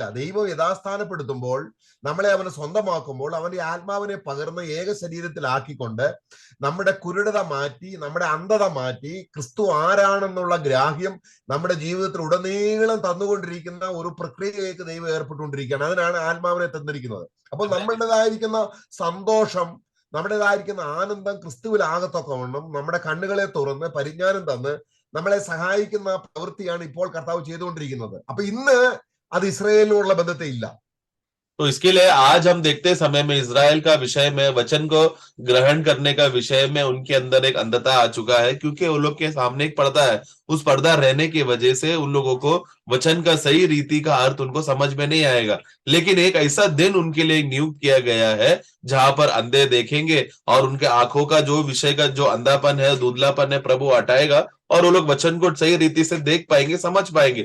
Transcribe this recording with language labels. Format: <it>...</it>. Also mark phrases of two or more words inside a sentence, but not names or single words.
<ml>ദൈവം യഥാസ്ഥാനപ്പെടുത്തുമ്പോൾ നമ്മളെ അവന് സ്വന്തമാക്കുമ്പോൾ അവന്റെ ആത്മാവിനെ പകർന്ന് ഏക ശരീരത്തിലാക്കിക്കൊണ്ട് നമ്മുടെ കുരുടത മാറ്റി, നമ്മുടെ അന്ധത മാറ്റി, ക്രിസ്തു ആരാണെന്നുള്ള ഗ്രാഹ്യം നമ്മുടെ ജീവിതത്തിൽ ഉടനീളം തന്നുകൊണ്ടിരിക്കുന്ന ഒരു പ്രക്രിയയിലേക്ക് ദൈവം ഏർപ്പെട്ടുകൊണ്ടിരിക്കുകയാണ്. അതിനാണ് ആത്മാവിനെ തന്നിരിക്കുന്നത്. അപ്പോൾ നമ്മുടേതായിരിക്കുന്ന സന്തോഷം, നമ്മുടേതായിരിക്കുന്ന ആനന്ദം ക്രിസ്തുവിലാകത്തക്കവണ്ണം നമ്മുടെ കണ്ണുകളെ തുറന്ന് പരിജ്ഞാനം തന്ന് നമ്മളെ സഹായിക്കുന്ന പ്രവൃത്തിയാണ് ഇപ്പോൾ കർത്താവ് ചെയ്തുകൊണ്ടിരിക്കുന്നത്. അപ്പൊ ഇന്ന് അത് ഇസ്രായേലിനോടുള്ള ബന്ധത്തെ ഇല്ല.</ml> <hi>तो इसके लिए आज हम देखते समय में इज़राइल का विषय में, वचन को ग्रहण करने का विषय में उनके अंदर एक अंधता आ चुका है, क्योंकि उन लोग के सामने एक पर्दा है. उस पर्दा रहने की वजह से उन लोगों को वचन का सही रीति का अर्थ उनको समझ में नहीं आएगा. लेकिन एक ऐसा दिन उनके लिए नियुक्त किया गया है जहां पर अंधे देखेंगे और उनके आंखों का जो विषय का जो अंधापन है, धुंधलापन है, प्रभु हटाएगा और वो लोग वचन को सही रीति से देख पाएंगे, समझ पाएंगे.</hi>